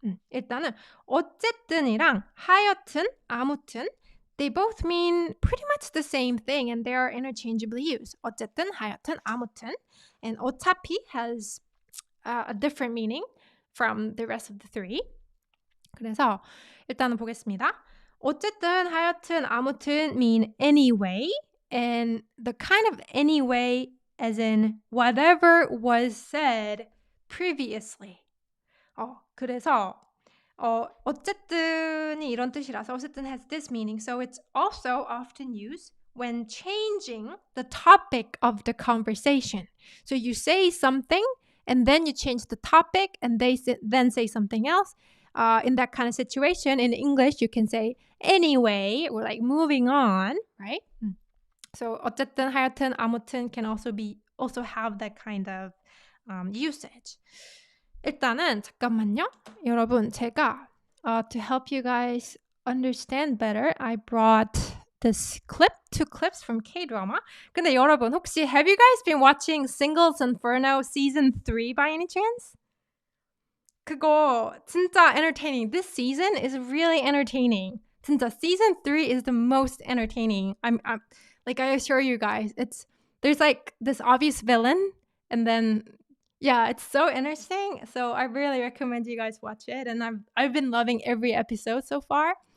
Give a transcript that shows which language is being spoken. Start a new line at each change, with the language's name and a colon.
Korean: 일단은 어쨌든이랑 하여튼, 아무튼
English: they both mean pretty much the same thing and they are interchangeably used.
Korean: 어쨌든, 하여튼, 아무튼.
English: And 어차피 has a different meaning from the rest of the three.
Korean: 그래서 일단은 보겠습니다. 어쨌든, 하여튼, 아무튼
English: mean anyway. And the kind of anyway as in whatever was said previously. 그래서 어쨌든이 이런 뜻이라서 어쨌든 has this meaning. So it's also often used when changing the topic of the conversation. So you say something and then you change the topic and they then say something else. In that kind of situation, in English, you can say anyway or like moving on, right? So
Korean: 어쨌든, 하여튼, 아무튼
English: can also have that kind of usage.
Korean: 일단은 잠깐만요. 여러분, 제가
English: to help you guys understand better, I brought this two clips from K-drama.
Korean: 근데 여러분, 혹시
English: have you guys been watching Singles Inferno season 3 by any chance?
Korean: 그거 진짜 entertaining.
English: This season is really entertaining. 진짜 season 3 is the most entertaining. I'm like I assure you guys, there's like this obvious villain, and then yeah, it's so interesting. So I really recommend you guys watch it, and I've been loving every episode so far.